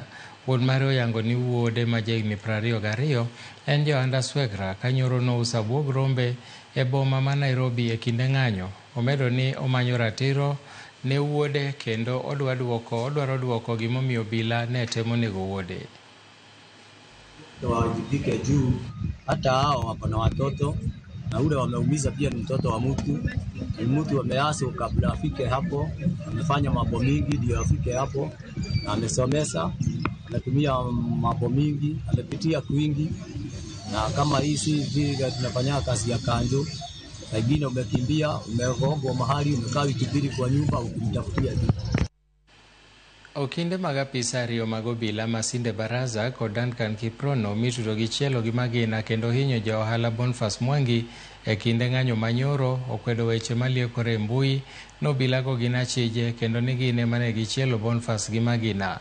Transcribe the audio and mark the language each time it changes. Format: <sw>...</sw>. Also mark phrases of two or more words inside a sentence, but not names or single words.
<luo>Wuon mare oyango ni wuode ma jahigni 22 en Joanda Swegra ka nyoro nouso abuog rombe e boma ma Nairobi e kinde ng'anyo. Omedo ni omanyo ratiro ne wuode kendo odwaro duoko gimomiyo obila ne temo nego wuode.</luo> <sw>Wajibike juu, hata hao wako na watoto na ule wameumiza pia ni mtoto wa mtu. Ni mtu ameaso kabla afike hapo, amefanya mambo mingi ndio afike hapo, na amesomesa, anatumia mambo mingi, amepitia kwingi, na kama hii si vile tunafanya kazi ya kanjo, wengine umekimbia, umegongwa mahali, umekaa wiki mbili kwa nyumba ukimtafutia juu.</sw> <luo>Okinde mag apisa ariyo mag obila Masinde Baraza kod Duncan Kiprono mitudo gi chielo gi magina kendo hinyo ja ohala Boniface Mwangi e kinde ng'anyo manyoro okwedo weche maliekore e mbui nobila go gin achije kendo ni gine mane gichielo Boniface gi magina.</luo>